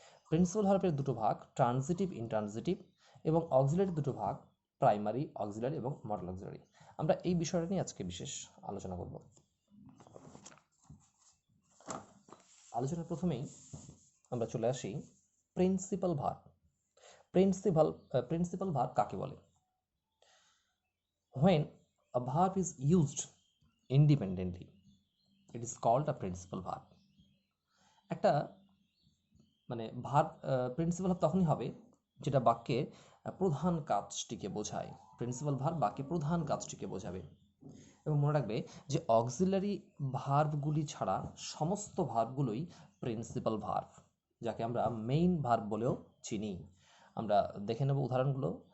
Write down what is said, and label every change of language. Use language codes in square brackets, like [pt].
[bn] Principal ভার্বের দুটো ভাগ, ট্রানজিটিভ, ইনট্রানজিটিভ, এবং অক্সিলারি দুটো ভাগ, প্রাইমারি অক্সিলারি এবং মডাল অক্সিলারি। আমরা এই বিষয়টা নিয়ে আজকে বিশেষ আলোচনা করব। আলোচনার প্রথমেই আমরা চলে আসি প্রিন্সিপাল ভার্ব। প্রিন্সিপাল ভার্ব কাকে বলে? [en] When a verb is used independently, it is called a principal verb. [bn] একটা ভার্ব প্রিন্সিপাল ভার্ব তখনই হবে যেটা বাক্যের প্রধান কাজটিকে বোঝায়। প্রিন্সিপাল ভার্ব বাক্যের প্রধান কাজটিকে বোঝাবে। এবং মনে রাখবে যে অক্সিলারি ভার্বগুলি ছাড়া সমস্ত ভার্বগুলোই প্রিন্সিপাল ভার্ব, যাকে আমরা মেইন ভার্ব বলেও চিনি। আমরা দেখে নেব উদাহরণগুলো।